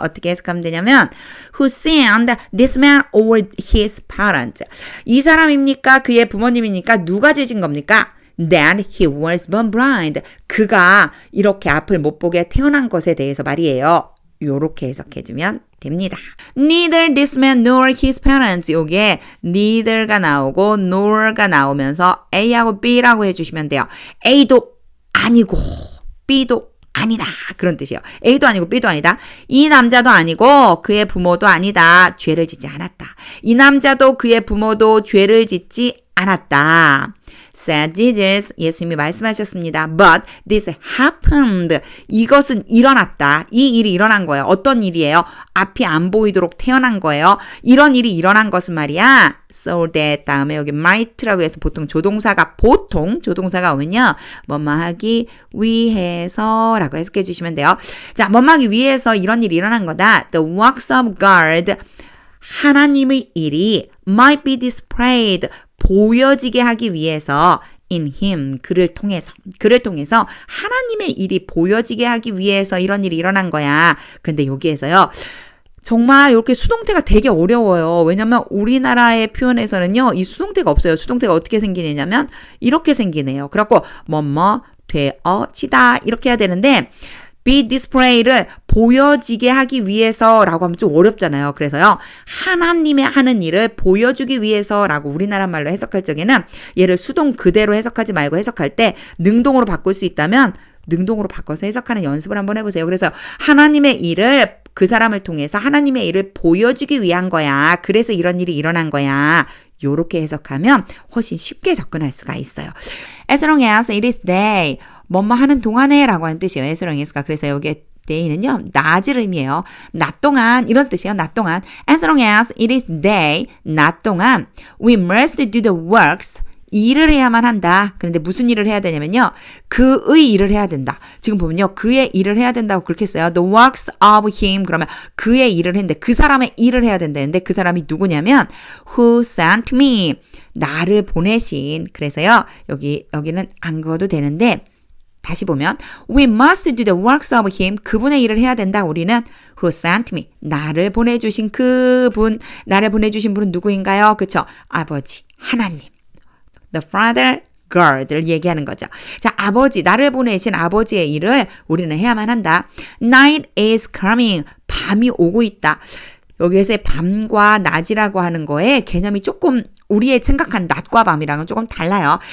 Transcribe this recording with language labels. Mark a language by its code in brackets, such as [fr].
[ko] 어떻게 해석하면 되냐면 [en] Who sinned? This man or his parents? [ko] 이 사람입니까? 그의 부모님입니까? 누가 죄진 겁니까? [en] That he was born blind. [ko] 그가 이렇게 앞을 못 보게 태어난 것에 대해서 말이에요. 요렇게 해석해주면 됩니다. [en] Neither this man nor his parents. [ko] 요게 neither가 나오고 nor가 나오면서 A하고 B라고 해주시면 돼요. A도 아니고 B도 아니다. 그런 뜻이에요. A도 아니고 B도 아니다. 이 남자도 아니고 그의 부모도 아니다. 죄를 짓지 않았다. 이 남자도 그의 부모도 죄를 짓지 않았다. [en] said Jesus. [ko] 예수님이 말씀하셨습니다. [en] But this happened. [ko] 이것은 일어났다. 이 일이 일어난 거예요. 어떤 일이에요? 앞이 안 보이도록 태어난 거예요. 이런 일이 일어난 것은 말이야. So that 다음에 여기 might라고 해서 보통 조동사가 오면요. 뭐뭐 하기 위해서 라고 해석해 주시면 돼요. 자, 뭐뭐 하기 위해서 이런 일이 일어난 거다. [en] The works of God. [ko] 하나님의 일이 [en] might be displayed. [ko] 보여지게 하기 위해서 [en] in him. [ko] 그를 통해서 하나님의 일이 보여지게 하기 위해서 이런 일이 일어난 거야. 근데 여기에서요. 정말 이렇게 수동태가 되게 어려워요. 왜냐면 우리나라의 표현에서는요. 이 수동태가 없어요. 수동태가 어떻게 생기냐면 이렇게 생기네요. 그래갖고 뭐뭐 되어지다 이렇게 해야 되는데 be display를 보여지게 하기 위해서라고 하면 좀 어렵잖아요. 그래서요. 하나님의 하는 일을 보여주기 위해서라고 우리나라 말로 해석할 적에는 얘를 수동 그대로 해석하지 말고 해석할 때 능동으로 바꿀 수 있다면 능동으로 바꿔서 해석하는 연습을 한번 해보세요. 그래서 하나님의 일을 그 사람을 통해서 하나님의 일을 보여주기 위한 거야. 그래서 이런 일이 일어난 거야. 요렇게 해석하면 훨씬 쉽게 접근할 수가 있어요. [en] As long as it is day. [ko] 뭐뭐 하는 동안에 라고 하는 뜻이에요. [en] as long as가. [ko] 그래서 여기 day는요. 낮을 의미예요. 낮 동안 이런 뜻이에요. 낮 동안. [en] As long as it is day. [ko] 낮 동안 [en] we must do the works. [ko] 일을 해야만 한다. 그런데 무슨 일을 해야 되냐면요. 그의 일을 해야 된다. 지금 보면요. 그의 일을 해야 된다고 그렇게 써요. [en] The works of him. [ko] 그러면 그의 일을 했는데 그 사람의 일을 해야 된다는데 그 사람이 누구냐면 [en] who sent me. [ko] 나를 보내신. 그래서요. 여기는 안 그어도 되는데 다시 보면 [en] we must do the works of him. [ko] 그분의 일을 해야 된다. 우리는 [en] who sent me. [ko] 나를 보내주신 그분. 나를 보내주신 분은 누구인가요? 그쵸? 아버지. 하나님. The Father, God를 얘기하는 거죠. 자, 아버지, 나를 보내신 아버지의 일을 우리는 해야만 한다. [en] Night is coming. [ko] 밤이 오고 있다. 여기에서의 밤과 낮이라고 하는 거에 개념이 조금 우리의 생각한 낮과 밤이랑은 조금 달라요.